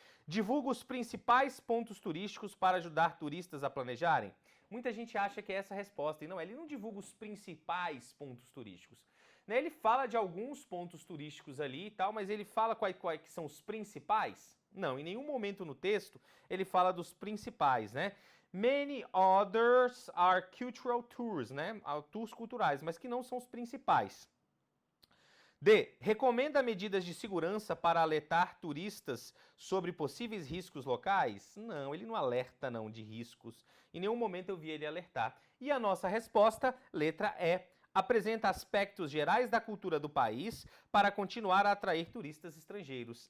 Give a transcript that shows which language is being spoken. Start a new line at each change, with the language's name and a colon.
Portuguese: Divulga os principais pontos turísticos para ajudar turistas a planejarem. Muita gente acha que é essa a resposta, e não, ele não divulga os principais pontos turísticos. Ele fala de alguns pontos turísticos ali e tal, mas ele fala quais que são os principais? Não, em nenhum momento no texto ele fala dos principais, né?
English: Many others are cultural tours, né?
Portuguese: Tours culturais, mas que não são os principais. D. Recomenda medidas de segurança para alertar turistas sobre possíveis riscos locais? Não, ele não alerta não de riscos. Em nenhum momento eu vi ele alertar. E a nossa resposta, letra E. Apresenta aspectos gerais da cultura do país para continuar a atrair turistas estrangeiros.